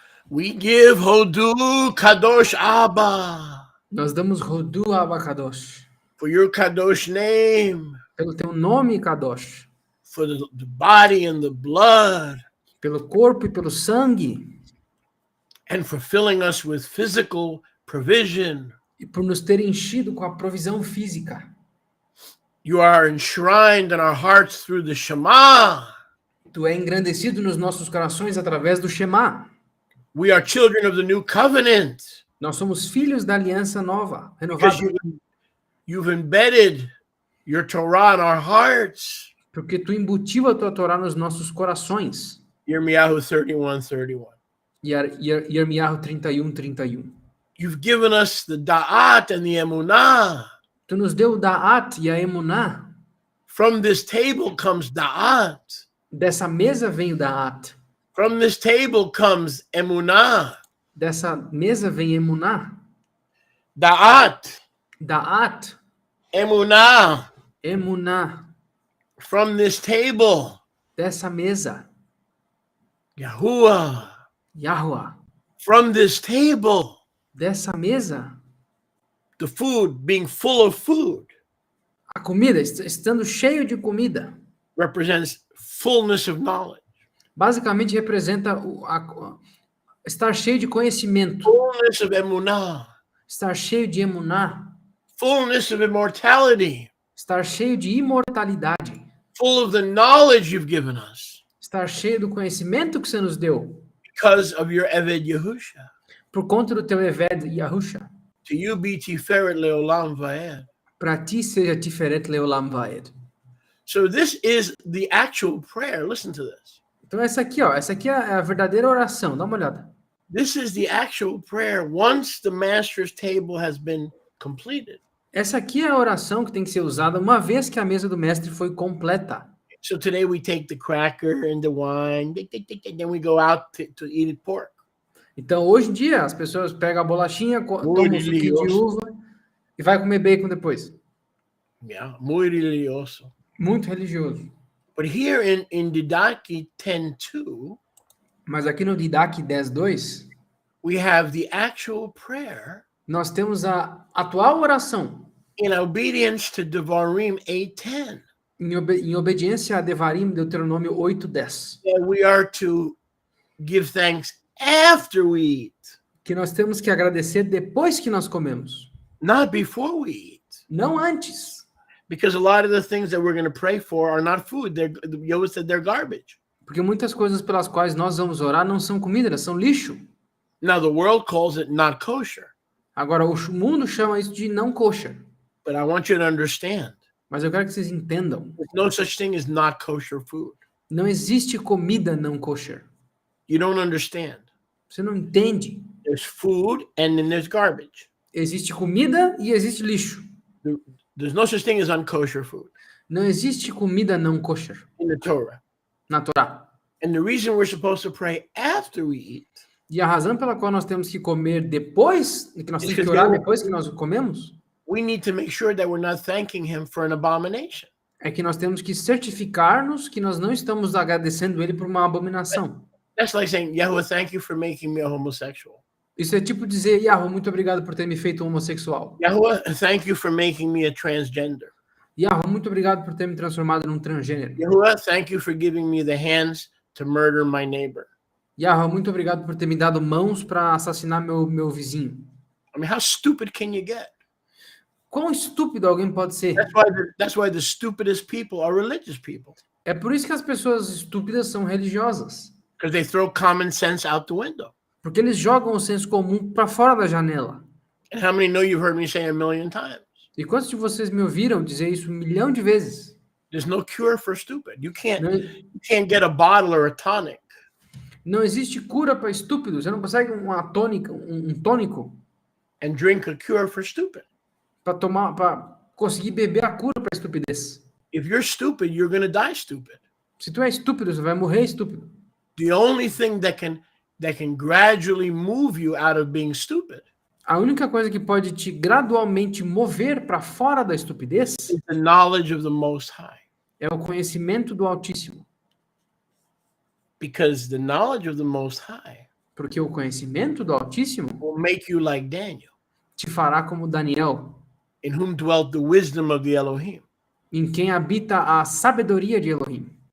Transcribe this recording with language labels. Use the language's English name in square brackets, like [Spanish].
[English] We give [Hebrew] Hodu Kadosh Abba [Portuguese] Nós damos Rodu Abacadosh. [English] for your Kadosh name, [Portuguese] Pelo teu nome, Kadosh. [English] for the body and the blood, [Portuguese] Pelo corpo e pelo sangue. [English] and for filling us with physical provision. [Portuguese] E por nos ter enchido com a provisão física. [English] You are enshrined in our hearts through the Shema. [Portuguese] Tu é engrandecido nos nossos corações através do Shema. [English] We are children of the new covenant. [Portuguese] Nós somos filhos da aliança nova, [English] Because [Portuguese] renovada. [English] you've embedded your Torah in our hearts. [Portuguese] Porque tu embutiu a tua Torá nos nossos corações. [English] Yirmiyahu 31:31. [Portuguese] Yirmiyahu 31:31. [English] You've given us the Da'at and the Emunah. [Portuguese] Tu nos deu o Da'at e a Emuná. [English] From this table comes Da'at. [Portuguese] Dessa mesa vem o Da'at. [English] From this table comes Emunah. [Portuguese] Dessa mesa vem Emuná. [Hebrew] Da'at. Da'at. Emunah. Emuná. [English] From this table. [Portuguese] Dessa mesa. [Hebrew] Yahuwah. Yahweh. [English] From this table. [Portuguese] Dessa mesa. [English] The food being full of food [Portuguese] A comida, estando cheio de comida, [English] represents fullness of knowledge. [Portuguese] basicamente representa estar cheio de conhecimento, [English] fullness of emunah, [Portuguese] estar cheio de emuná, [English] fullness of immortality, [Portuguese] estar cheio de imortalidade, [English] full of the knowledge you've given us [Portuguese] estar cheio do conhecimento que você nos deu, [English] because of your Eved Yehusha. [Portuguese] por conta do teu Eved Yahusha. [English] To you be [Hebrew] Tiferet Leolam Vaed. [Portuguese] Para ti seja [Hebrew] Tiferet Leolam Vaed. [English] So this is the actual prayer. Listen to this. [Portuguese] Então essa aqui é a verdadeira oração, dá uma olhada. [English] This is the actual prayer once the master's table has been completed. [Portuguese] Essa aqui é a oração que tem que ser usada uma vez que a mesa do mestre foi completa. [English] So today we take the cracker and the wine, then we go out to eat pork. [Portuguese] Então hoje em dia as pessoas pegam a bolachinha, tomam um suquinho de uva e vai comer bacon depois. [Spanish] Yeah, muy religioso. [Portuguese] Muito religioso. [English] But here in Didaki 10:2, [Portuguese] Mas aqui no Didac 10.2, [English] we have the actual prayer [Portuguese] nós temos a atual oração [English] in obedience to Devarim 8:10. [Portuguese] em obediência a Devarim, Deuteronômio 8.10. [English] That we are to give thanks after we eat, [Portuguese] Que nós temos que agradecer depois que nós comemos, [English] not before we eat. [Portuguese] não antes. [English] Because a lot of the things that we're going to pray for are not food. Yoda said they're garbage. [Portuguese] Porque muitas coisas pelas quais nós vamos orar não são comida, elas são lixo. [English] Now the world calls it not kosher. [Portuguese] Agora, o mundo chama isso de não kosher. [English] But I want you to understand, [Portuguese] Mas eu quero que vocês entendam. [English] there's no such thing as not kosher food. [Portuguese] Não existe comida não kosher. [English] You don't understand. [Portuguese] Você não entende. [English] There's food and then there's garbage. [Portuguese] Existe comida e existe lixo. [English] There's no such thing as unkosher food [Portuguese] Não existe comida não kosher [English] in the Torah. [Portuguese] na Torá. [English] And the reason we're supposed to pray after we eat [Portuguese] E a razão pela qual nós temos que comer depois, que nós temos que orar depois que nós comemos, [English] we need to make sure that we're not thanking him for an abomination. [Portuguese] é que nós temos que certificar-nos que nós não estamos agradecendo ele por uma abominação. [English] That's like saying, Yahweh, thank you for making me a homosexual. [Portuguese] Isso é tipo dizer, Yahweh, muito obrigado por ter me feito homossexual. [English] Yahweh, thank you for making me a transgender. [Portuguese] Yahweh, muito obrigado por ter me transformado num transgênero. [English] Yahweh, thank you for giving me the hands to murder my neighbor. [Portuguese] Yahweh, muito obrigado por ter me dado mãos para assassinar meu vizinho. [English] I mean, how stupid can you get? [Portuguese] Quão estúpido alguém pode ser? [English] That's why the stupidest people are religious people. [Portuguese] É por isso que as pessoas estúpidas são religiosas. [English] Because they throw common sense out the window. [Portuguese] Porque eles jogam o senso comum para fora da janela. [English] And how many know you've heard me say a million times? [Portuguese] E quantos de vocês me ouviram dizer isso 1 milhão de vezes? [English] There's no cure for stupid. You can't [Portuguese] Não, [English] get a bottle or a tonic [Portuguese] não existe cura para estúpido. Você não consegue uma tônica, um tônico [English] and drink a cure for stupid. [Portuguese] para conseguir beber a cura para estupidez. [English] If you're stupid, you're going to die stupid. [Portuguese] Se tu é estúpido, você vai morrer estúpido. [English] The only thing that can gradually move you out of being stupid [Portuguese] A única coisa que pode te gradualmente mover para fora da estupidez [English] is the knowledge of the Most High. [Portuguese] é o conhecimento do Altíssimo. [English] Because the knowledge of the Most High [Portuguese] Porque o conhecimento do Altíssimo [English] will make you like Daniel, [Portuguese] te fará como Daniel, [English] in whom dwelt the wisdom of the Elohim. [Portuguese] em quem habita a sabedoria de Elohim.